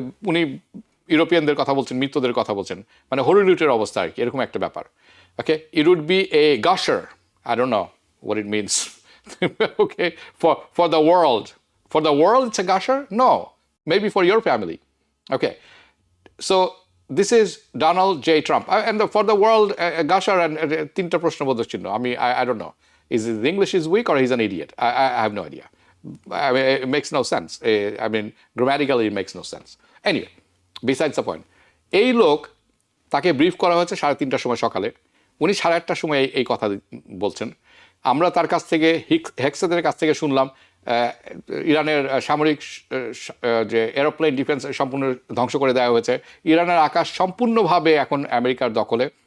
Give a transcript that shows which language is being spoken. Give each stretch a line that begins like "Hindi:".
Bangla: উনি ইউরোপিয়ানদের কথা বলছেন, মিত্রদের কথা বলছেন, মানে হরিলুটের অবস্থা আর কি, এরকম একটা ব্যাপার।
English: Okay, it would be a gusher, I don't know what it means, okay, for the world, it's a gusher, no, maybe for your family, okay. So this is Donald J. Trump. And for the world, Gashar and
Bangla: তিনটা প্রশ্নবোধক চিহ্ন।
English: I don't know. Is his English is weak or he's an idiot? I have no idea. I mean, it makes no sense. I mean, grammatically it makes no sense. Anyway, besides the point.
Bangla: এই লোক, তাকে brief করা হয়েছে 3:30টার সময় সকালে, উনি 8:30টার সময় এই কথা বলছেন। আমরা তার কাছ থেকে হেক্সেদের কাছ থেকে শুনলাম ইরানের সামরিক যে এরোপ্লেন ডিফেন্স সম্পূর্ণ ধ্বংস করে দেওয়া হয়েছে, ইরানের আকাশ সম্পূর্ণভাবে এখন আমেরিকার দখলে।